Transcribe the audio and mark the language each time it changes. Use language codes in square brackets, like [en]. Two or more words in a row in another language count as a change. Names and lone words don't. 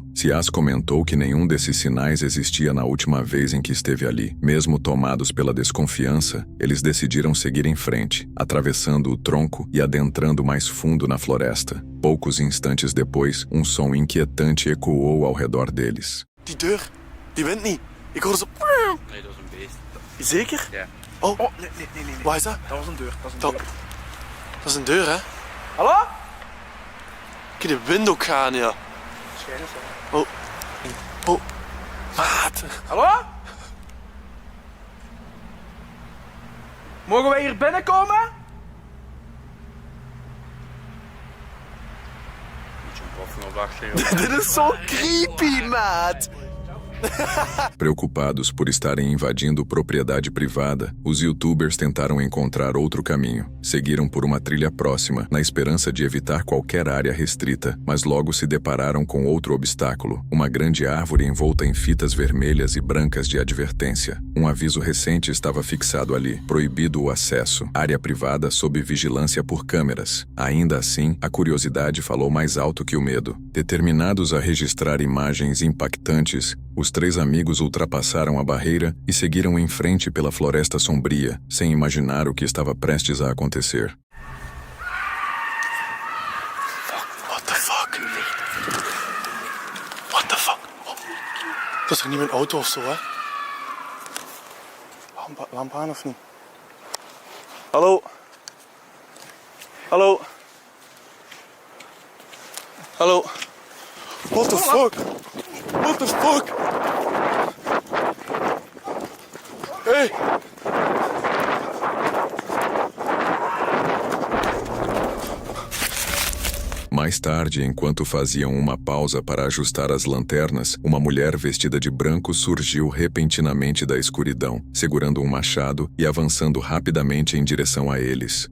[pt] Siaz comentou que nenhum desses sinais existia na última vez em que esteve ali. Mesmo tomados pela desconfiança, eles decidiram seguir em frente, atravessando o tronco e adentrando mais fundo na floresta. Poucos instantes depois, um som inquietante ecoou ao redor deles. [nl] Die deur, die wint niet. Ik hoorde zo... Nee, dat is een beest. Zeker? Ja. Oh, Nee. waar is dat? Dat was een deur. Dat is een deur, hè? Hallo? Ik kan de wind ook gaan, ja. Waarschijnlijk zo. Oh, maat. Hallo? Mogen wij hier binnenkomen? Moet je een boffen op wachten, joh. Dit is zo creepy, maat. [pt] Preocupados por estarem invadindo propriedade privada, os youtubers tentaram encontrar outro caminho. Seguiram por uma trilha próxima, na esperança de evitar qualquer área restrita, mas logo se depararam com outro obstáculo, uma grande árvore envolta em fitas vermelhas e brancas de advertência. Um aviso recente estava fixado ali, proibido o acesso, área privada sob vigilância por câmeras. Ainda assim, a curiosidade falou mais alto que o medo. Determinados a registrar imagens impactantes, os 3 amigos ultrapassaram a barreira e seguiram em frente pela floresta sombria, sem imaginar o que estava prestes a acontecer. [en] What the fuck? What the fuck? Oh. [nl] Dat is toch niet mijn auto of zo, hè? Lamp aan of niet? Hallo? Hallo? Hallo? [en] What the fuck? What the fuck? Hey! [pt] Mais tarde, enquanto faziam uma pausa para ajustar as lanternas, uma mulher vestida de branco surgiu repentinamente da escuridão, segurando um machado e avançando rapidamente em direção a eles.